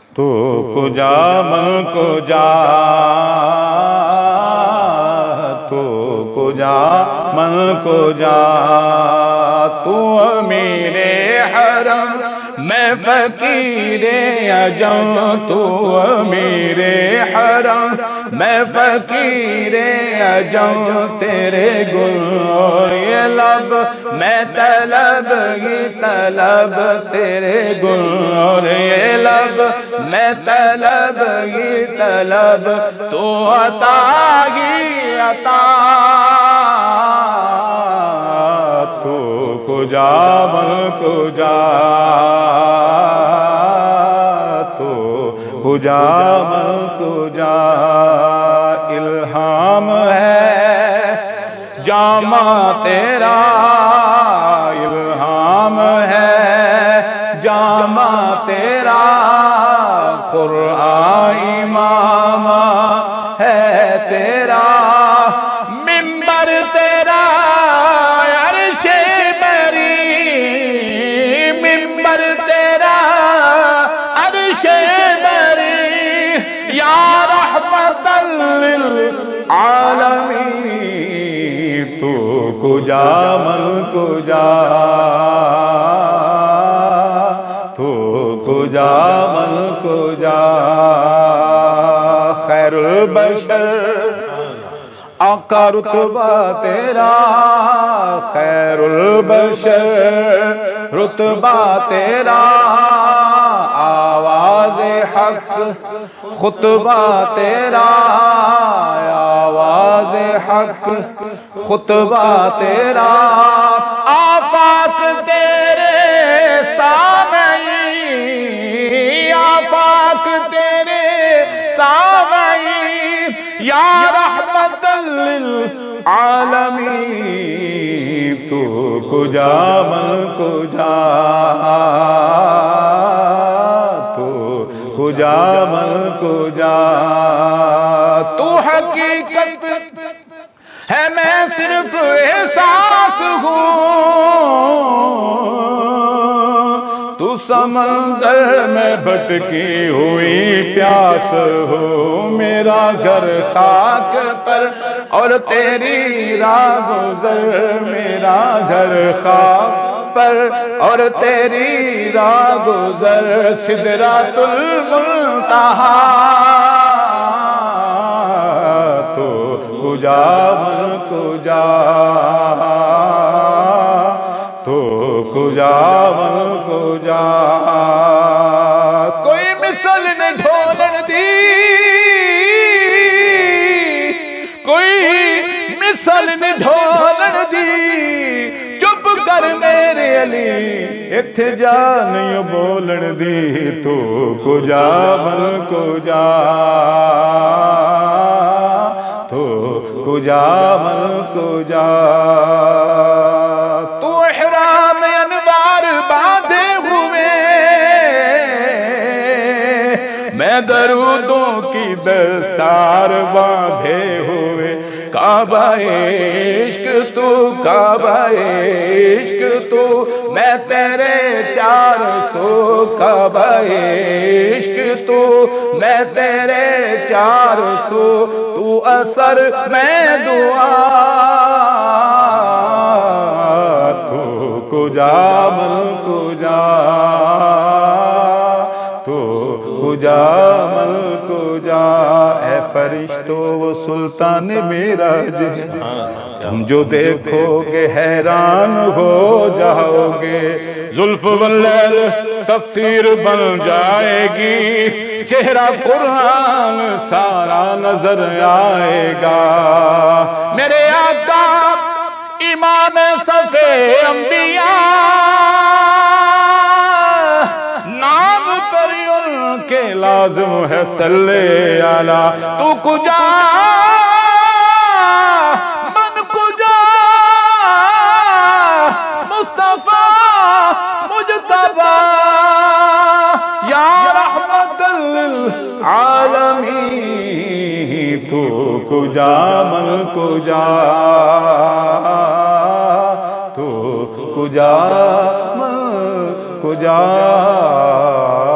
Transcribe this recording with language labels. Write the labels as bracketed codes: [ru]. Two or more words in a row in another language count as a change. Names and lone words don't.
[fa] تو کجا من کجا تو کجا من کجا [ur] تو میرے حرم میں فقیر عجم تو میرے حرم میں فقیر عجم تیرے گل اور یہ لب میں طلب ہی طلب تیرے گل اور یہ لب میں طلب ہی طلب تو عطا ہی عطا [fa] تو کجا من کجا تو کجا من کجا [ur] الہام ہے جامع تیرا الہام ہے جامع تیرا قرآن امام ہے تیرا منبر تیرا عرش بری منبر تیرا عرش بری [ar] یا رحمت للعالمین [fa] تو کجا من کجا [ur] تو کجا من کجا [ar] خیر البشر [ur] آقا رتبہ تیرا [ar] خیر البشر [ur] رتبہ تیرا آواز حق خطبہ تیرا آواز حق خطبہ تیرا آفاق تیرے سامعی آفاق تیرے سامعی [ar] یا رحمت للعالمین [fa] تو کجا من کجا تو کجا من کجا [ur] تو حقیقت ہے میں صرف احساس ہوں تو سمندر میں بھٹکی ہوئی پیاس ہو میرا گھر خاک پر اور تیری راہ گزر میرا گھر خاک پر اور تیری راہ گزر [ar] سدرۃ المنتہا [fa] تو کجا من کجا تو کجا من کجا [pa] کوئی مثل نے ڈھولن دی کوئی مثل نے ڈھولن دی چپ کر میرے علی اتھے جا نہیں بولن دی [fa] تو کجا من کجا [ur] تو کجا من کجا تو احرام انوار باندھے ہوئے میں درودوں کی دستار باندھے ہوئے کعبہ عشق تو کعبہ عشق تو میں تیرے 400 کعبہ عشق تو میں تیرے 400 تو اثر میں دعا [fa] تو کجا من کجا تو کجا من کجا [ur] اے فرشتو وہ سلطان معراج تم جو دیکھو گے حیران ہو جاؤ گے زلف واللیل تفسیر بن جائے گی چہرہ قرآن سارا نظر آئے گا میرے آقا امام صف انبیاء نام پر ان کے لازم ہے [ar] صلی علی [fa] تو کجا من کجا [ur] مصطفیٰ مجتبی [ar] یا رحمت للعالمین [fa] تو کجا من کجا تو کجا من کجا